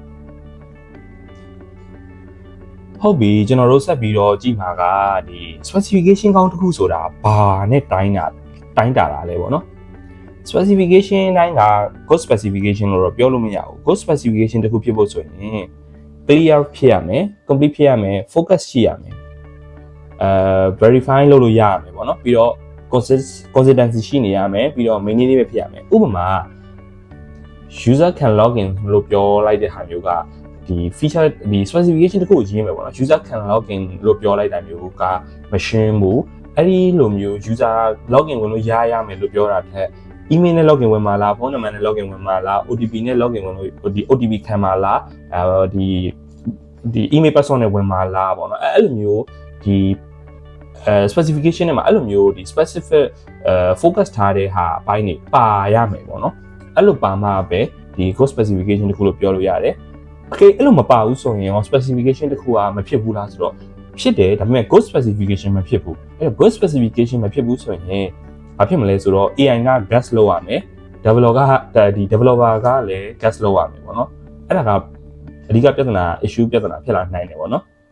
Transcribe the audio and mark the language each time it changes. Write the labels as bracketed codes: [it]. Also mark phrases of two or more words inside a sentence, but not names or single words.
[my] ဟုတ်ပြီကျွန်တော်တို့ဆက်ပြီးတော့ကြည့်မှာကဒီ specification ကောင်းတစ်ခုဆိုတာဘာနဲ့တိုင်းတာတာလဲပေါ့နော် specification တိုင်းက [en] code specification [my] လို့တော့ပြောလို့မရဘူး [en] code specification [my] တစ်ခုဖြစ်ဖို့ဆိုရင် clear ဖြစ်ရမယ် complete ဖြစ်ရမယ် focus ရှိရမယ်verify လုပ်လို့ရရမယ်ပေါ့နော်ပြီးတော့ consistency ရှိနေရမယ်ပြီးတော့ maintainable ဖြစ်ရမယ်ဥပမာ [en] user can log in [my] လို့ပြောလိုက်တဲ့ဟာမျိုးကဒီ feature ဒီ specification တစ်ခုကိုရေးမယ်ပေါ့နော် [en] user can log in [my] လို့ပြောလိုက်တာမျိုးက machine ဘူးအဲ့ဒီလိုမျိုး [en] user log in [my] ဝင်လို့ရမယ်လို့ပြောတာထက် email နဲ့ login ဝင်မှာလား [en] phone number [my] နဲ့ login ဝင်မှာလား OTP နဲ့ login ဝင်လို့ဒီ OTP ခံမှာလားဒီ [en] email password [my] နဲ့ဝင်မှာလားပေါ့နော်အဲ့လိုမျိုးဒီ specification နဲ့မှာအဲ့လိုမျိုးဒီ [en] specific focus [my] ထားတဲ့ဟာအပိုင်းတွေပါရ မယ်ပေါ့နော်အဲ့လိုပါမှပဲဒီ [en] code specification [my] တခုလို့ပြောလို့ရတယ် okay အဲ့လိုမပါဘူးဆိုရင်ရော specification တခုကမဖြစ်ဘူးလားဆိုတော့ဖြစ်တယ်ဒါပေမဲ့ [en] code specification [my] မဖြစ်ဘူးအဲ့တော့ [en] code specification [my] မဖြစ်ဘူးဆိုရင်ဘာဖြစ်မလဲဆိုတော့ AI က guess လုပ်ရမယ် developer ကလည်း guess လုပ်ရမယ်ပေါ့နော်အဲ့ဒါကအဓိကပြဿနာ issue ပြဿနာဖြစ်လာနိုင်တယ်ပေါ့နော်